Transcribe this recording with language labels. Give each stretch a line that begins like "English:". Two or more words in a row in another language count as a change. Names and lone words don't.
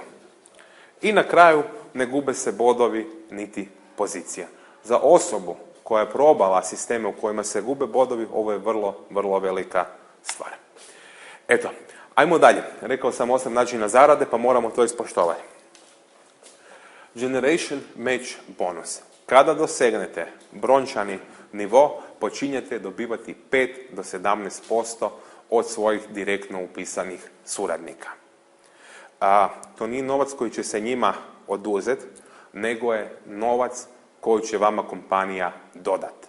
Croatian: I na kraju ne gube se bodovi niti pozicija. Za osobu koja je probala sisteme u kojima se gube bodovi, ovo je vrlo, vrlo velika stvar. Eto, ajmo dalje. Rekao sam 8 načina zarade, pa moramo to ispoštovati. Generation Match bonus. Kada dosegnete brončani nivo, počinjete dobivati 5 do 17% od svojih direktno upisanih suradnika. To nije novac koji će se njima oduzeti, nego je novac koji će vama kompanija dodati.